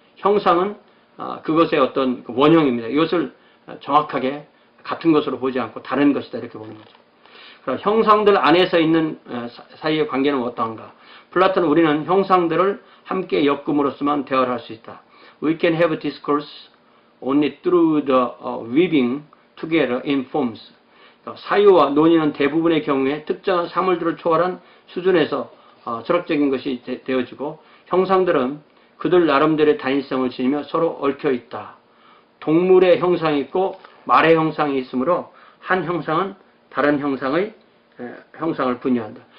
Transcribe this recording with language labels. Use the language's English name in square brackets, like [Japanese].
[Korean] 형상은 그것의 어떤 원형입니다. 이것을 정확하게 같은 것으로 보지 않고 다른 것이다 이렇게 보는 거죠. 그럼 형상들 안에서 있는 사이의 관계는 어떠한가? 플라톤은 우리는 형상들을 함께 엮음으로써만 대화를 할 수 있다. [English] We can have discourse only through the weaving together in forms. [Korean] 사유와 논의는 대부분의 경우에 특정한 사물들을 초월한 수준에서 철학적인 것이 되어지고 형상들은 그들 나름대로의 단일성을 지니며 서로 얽혀 있다. 동물의 형상이 있고 말의 형상이 있으므로 한 형상은 다른 형상을 분유한다.